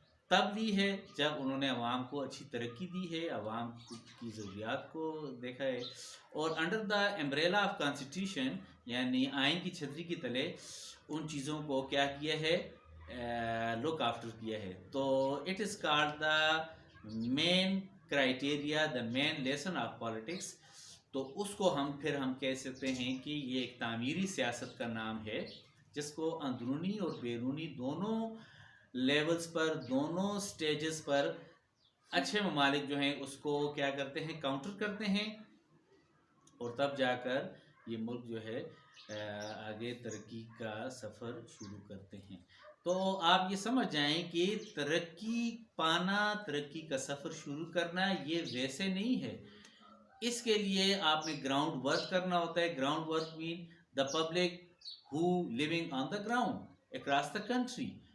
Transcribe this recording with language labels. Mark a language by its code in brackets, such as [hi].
[ur] تب لی ہے جب انہوں نے عوام کو اچھی ترقی دی ہے، عوام کی ضروریات کو دیکھا ہے، اور under the umbrella of constitution یعنی آئین کی چھتری کی تلے ان چیزوں کو کیا کیا ہے، لک آفٹر کیا ہے. [en] تو it is called the main criteria, the main lesson of politics. [ur] تو اس کو ہم کہہ سکتے ہیں کہ یہ ایک تعمیری سیاست کا نام ہے، جس کو اندرونی اور بیرونی دونوں لیولز پر، دونوں سٹیجز پر اچھے ممالک جو ہیں اس کو کیا کرتے ہیں، کاؤنٹر کرتے ہیں، اور تب جا کر یہ ملک جو ہے آگے ترقی کا سفر شروع کرتے ہیں. تو آپ یہ سمجھ جائیں کہ ترقی پانا، ترقی کا سفر شروع کرنا یہ ویسے نہیں ہے. اس کے لیے آپ نے گراؤنڈ ورک کرنا ہوتا ہے. [en] Ground work main the public who living on the ground across the country.